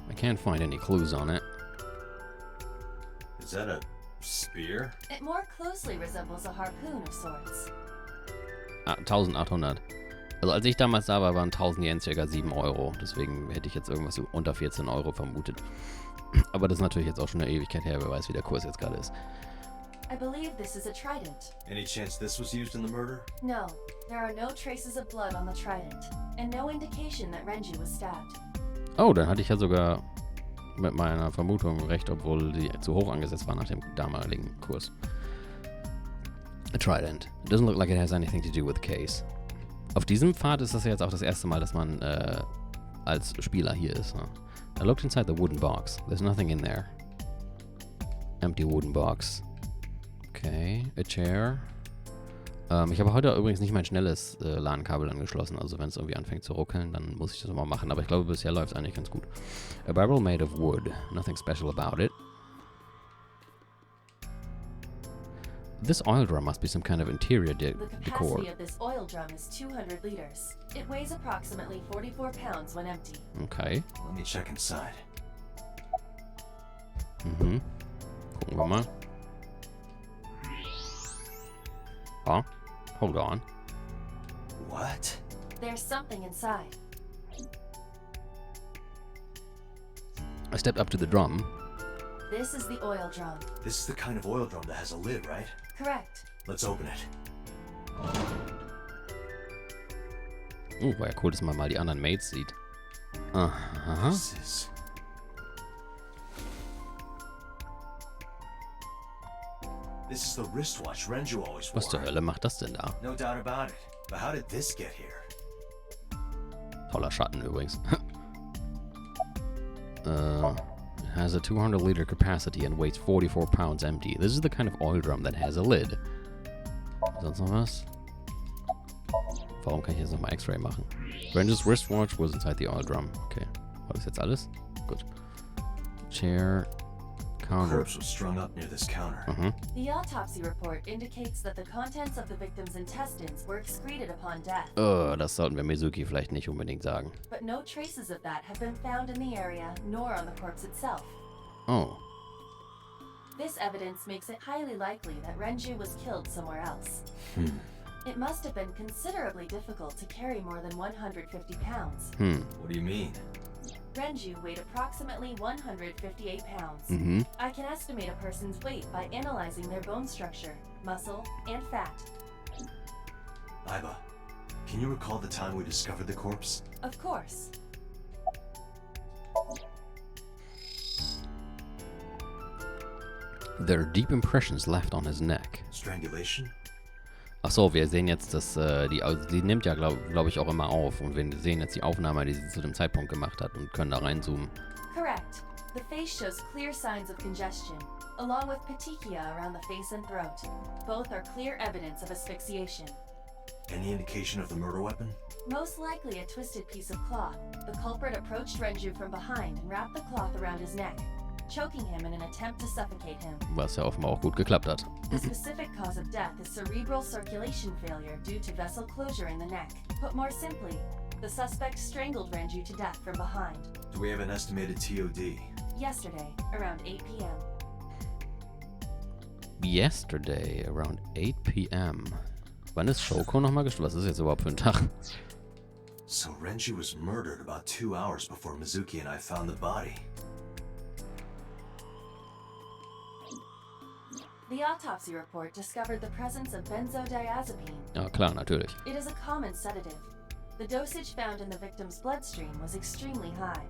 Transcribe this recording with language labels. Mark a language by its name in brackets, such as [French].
[English] I can't find any clues on it. Is that a spear? It more closely resembles a harpoon of sorts. 1800. [German] Also als ich damals da war, waren 1000 Yen ca. 7 Euro. Deswegen hätte ich jetzt irgendwas so unter 14 Euro vermutet. Aber das ist natürlich jetzt auch schon eine Ewigkeit her. Wer weiß, wie der Kurs jetzt gerade ist. [English] I believe this is a trident. Any chance this was used in the murder? No, there are no traces of blood on the trident, and no indication that Renju was stabbed. [German] Oh, dann hatte ich ja sogar mit meiner Vermutung recht, obwohl die zu hoch angesetzt war nach dem damaligen Kurs. [English] A trident. It doesn't look like it has anything to do with the case. [German] Auf diesem Pfad ist das ja jetzt auch das erste Mal, dass man als Spieler hier ist. Ne? [English] I looked inside the wooden box. There's nothing in there. Empty wooden box. Okay, a chair. [German] Ich habe heute übrigens nicht mein schnelles LAN-Kabel angeschlossen. Also wenn es irgendwie anfängt zu ruckeln, dann muss ich das mal machen. Aber ich glaube, bisher läuft es eigentlich ganz gut. [English] A barrel made of wood. Nothing special about it. This oil drum must be some kind of interior The decor. capacity of this oil drum is 200 liters. It weighs approximately 44 pounds when empty. Okay. Let me check inside. [German] Mhm. Gucken wir mal. [English] Oh, hold on. What? There's something inside. I stepped up to the drum. This is the oil drum. This is the kind of oil drum that has a lid, right? Correct. Let's open it. [German] War ja cool, dass man mal die anderen Mates sieht. [English] Aha. This is... This is the wristwatch Renju always wore. [German] Was zur Hölle macht das denn da? [English] No doubt about it. But how did this get here? [German] Toller Schatten übrigens. [English] It has a 200-liter capacity and weighs 44 pounds empty. This is the kind of oil drum that has a lid. [German] Sonst noch was? Warum kann ich jetzt nochmal X-Ray machen? [English] Range's wristwatch was inside the oil drum. [German] Okay. War das jetzt alles? Gut. Chair. Counter. [English] Corpse was strung up near this counter. The autopsy report indicates that the contents of the victim's intestines were excreted upon death. [German] Das sollten wir Mizuki vielleicht nicht unbedingt sagen. [English] But no traces of that have been found in the area, nor on the corpse itself. Oh. This evidence makes it highly likely that Renju was killed somewhere else. It must have been considerably difficult to carry more than 150 pounds. What do you mean? Renju weighed approximately 158 pounds. I can estimate a person's weight by analyzing their bone structure, muscle, and fat. Aiba, can you recall the time we discovered the corpse? Of course. There are deep impressions left on his neck. Strangulation? [German] Achso, wir sehen jetzt, dass die nimmt ja, glaube ich, auch immer auf. Und wir sehen jetzt die Aufnahme, die sie zu dem Zeitpunkt gemacht hat und können da reinzoomen. [English] Correct. The face shows clear signs of congestion, along with petechia around the face and throat. Both are clear evidence of asphyxiation. Any indication of the murder weapon? Most likely a twisted piece of cloth. The culprit approached Renju from behind and wrapped the cloth around his neck, choking him in an attempt to suffocate him. [German] Was ja offenbar auch gut geklappt hat. [English] The specific cause of death is cerebral circulation failure due to vessel closure in the neck. Put more simply, the suspect strangled Renju to death from behind. Do we have an estimated TOD? Yesterday, around 8 p.m. Yesterday, around 8 p.m. [German] Wann ist Shoko nochmal gestorben? Was ist jetzt überhaupt für ein Tag? [English] So Renju was murdered about 2 hours before Mizuki and I found the body. The autopsy report discovered the presence of benzodiazepine. [German] Ja, klar, natürlich. [English] It is a common sedative. The dosage found in the victim's bloodstream was extremely high.